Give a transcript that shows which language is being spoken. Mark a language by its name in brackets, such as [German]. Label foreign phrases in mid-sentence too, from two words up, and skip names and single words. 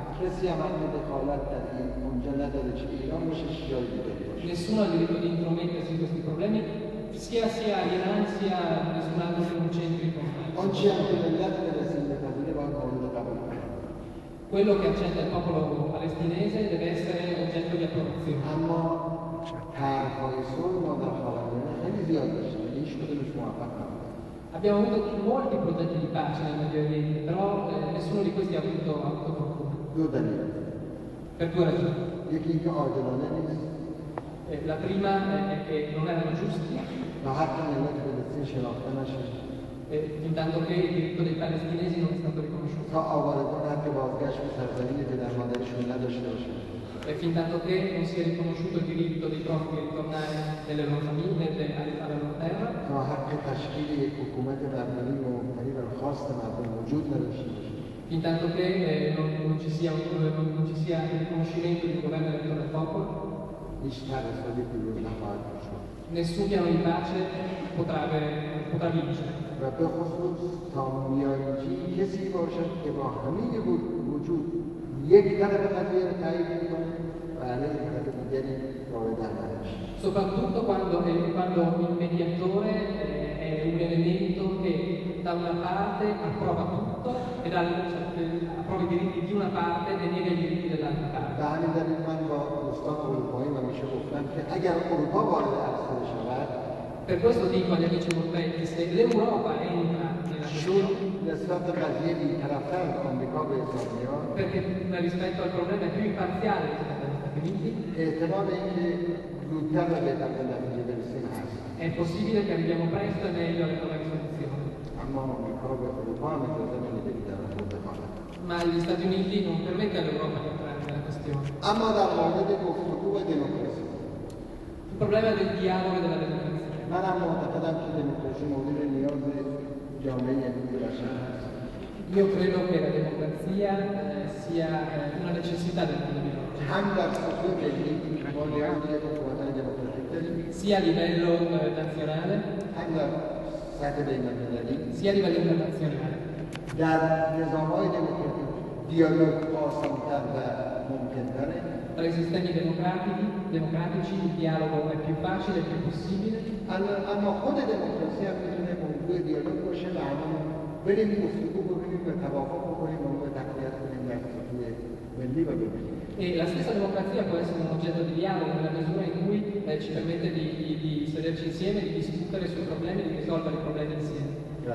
[Persian] کسی هم حق دخالت در این اونجا نداره چه ایران باشه چه جای دیگه باشه. [Italian] Nessuno ha il diritto di intromettersi in questi problemi, sia Iran sia nessun altro centrico. [Persian] آنچه هم که ملت فلسطین بپذیره باید مورد قبول کنه. [Italian] Quello che accetta il popolo palestinese deve essere oggetto di approvazione. [Persian] اما طرح‌های صلح ما در خاورمیانه خیلی زیاد داشتیم ولی هیچ کدومش موفق نبود. [Italian] Abbiamo avuto molti progetti di pace nel Medio Oriente, però nessuno di questi ha avuto fortuna. [Persian] دو دلیل. [Italian] Per due ragioni. [Persian] یکی اینکه عادلانه نیست [Italian] La prima è che non erano giusti, [Persian] و حق ملت فلسطین شناخته نشه [Italian] fin tanto che il diritto dei palestinesi non è stato riconosciuto. [Persian] تا آوارگان حق بازگشت به سرزمین پدر مادرشون نداشته باشه. [Italian] E fin tanto che non sia riconosciuto il diritto dei profughi di ritornare nelle loro famiglie, alla loro terra, [Persian] تا حق تشکیل یک حکومت مردمی و ممتنی بر خواست مردم وجود نداشته باشه. [Italian] fin tanto che non ci sia il riconoscimento di un governo eletto dal popolo, [Persian] هیچ ترسالی پیروز نخواهد شد. [Italian] nessun piano di pace potrà vincere. [Persian] و به خصوص تا میانجی کسی باشد که با همه وجود یک طرف قضیه رو تایید میکنه و علیه طرف دیگری وارد عمل میشه. [Italian] Soprattutto quando il mediatore è un elemento che da una parte approva tutto e approva i diritti di una parte e nega i diritti dell'altra parte. [Persian] به همین دلیل من با دوستان اروپایی همیشه گفتم که اگر اروپا وارد عرصه شود [Italian] Per questo dico agli amici europei, se l'Europa entra nella questione, [Persian] نسبت به قضیه بی‌طرف‌تر از آمریکا به اسرائیل [Italian] perché rispetto al problema è più imparziale rispetto agli Stati Uniti, [Persian] احتمال اینکه زودتر و بهتر به نتیجه برسیم هست. [Italian] è possibile che arriviamo presto e meglio alle nuove risoluzioni. [Persian] اما آمریکا به اروپا هم اجازه نمیده که در خود دخالت. [Italian] Ma gli Stati Uniti non permette all'Europa di entrare nella questione. [Persian] اما در مورد گفتگو و دموکراسی [Italian] Il problema del dialogo e della democrazia. [Persian] من هم معتقدم که دموکراسی مورد نیاز جامعه امروز بشر هست. [Italian] Io credo che la democrazia sia una necessità del mondo di oggi, [Persian] هم در سطح ملی ما نیاز به حکومت‌های دموکراتیک داریم، [Italian] sia a livello nazionale, [Persian] هم در سطح بین‌المللی. [Italian] sia a livello internazionale. [Persian] در نظام‌های دموکراتیک دیالوگ آسان‌تر و ممکن‌تره. [Italian] Tra i sistemi democratici il dialogo è più facile, è più possibile, [Persian] اما خود دموکراسی هم میتونه موضوع دیالوگ باشه و همون بریم گفتگو بکنیم و توافق بکنیم و اون رو تقویت کنیم در سطح ملی و بین‌المللی. [Italian] e la stessa democrazia può essere un oggetto di dialogo nella misura in cui ci permette di sederci insieme, di discutere sui problemi, di risolvere i problemi insieme.